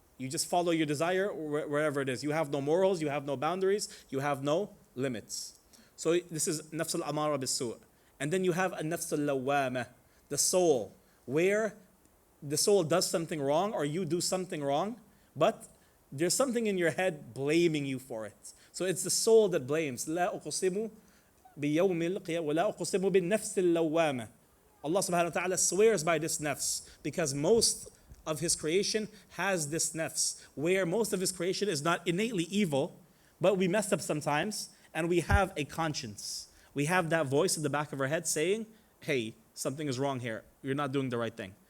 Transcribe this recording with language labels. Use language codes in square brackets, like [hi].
[en] You just follow your desire wherever it is. You have no morals, you have no boundaries, you have no limits. So this is nafs al-amara bis-su'. And then you have an-nafs al-lawwama, the soul, where the soul does something wrong or you do something wrong, but there's something in your head blaming you for it. So it's the soul that blames. [ar] لا أقسم بيوم القيامة ولا أقسم بالنفس اللوامة. [en] Allah subhanahu wa ta'ala swears by this nafs because most of his creation has this nafs, where most of his creation is not innately evil, but we mess up sometimes and we have a conscience. We have that voice in the back of our head saying, hey, something is wrong here. You're not doing the right thing.